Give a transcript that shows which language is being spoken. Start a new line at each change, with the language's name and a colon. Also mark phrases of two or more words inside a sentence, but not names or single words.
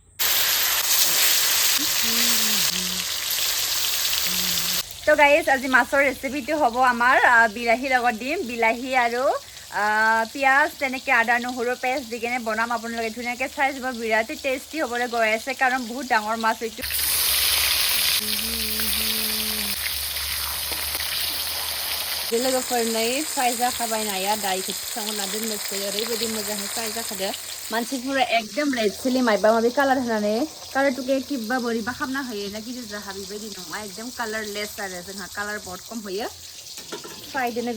Assamese: তো গাইজ আজি মাছৰ ৰেচিপিটো হ'ব আমাৰ বিলাহীৰ লগত দিম বিলাহী আৰু পিঁয়াজ তেনেকৈ আদা নহৰু পেষ্ট দি কিনে বনাম আপোনালোকে ধুনীয়াকৈ চাই যাব বিৰাটেই টেষ্টি হ'বলৈ গৈ আছে কাৰণ বহুত ডাঙৰ মাছ এইটো
Bodo: लोगोफोर नै फ्राय जाखाबाय नाया दायोखौ थिखांना दोननोसै ओरैबायदि मोजाङै फ्राय जाखादो मानसिफोरा एकदम
English: red chili
Bodo: माबा माबि कालार होनानै कालारटुके किबा बोरैबा खालामना होयो ना गिदिर जाहा बेबायदि नङा एकदम कालारलेस आरो जोंहा कालार बहुत खम होयो फ्रायदोनो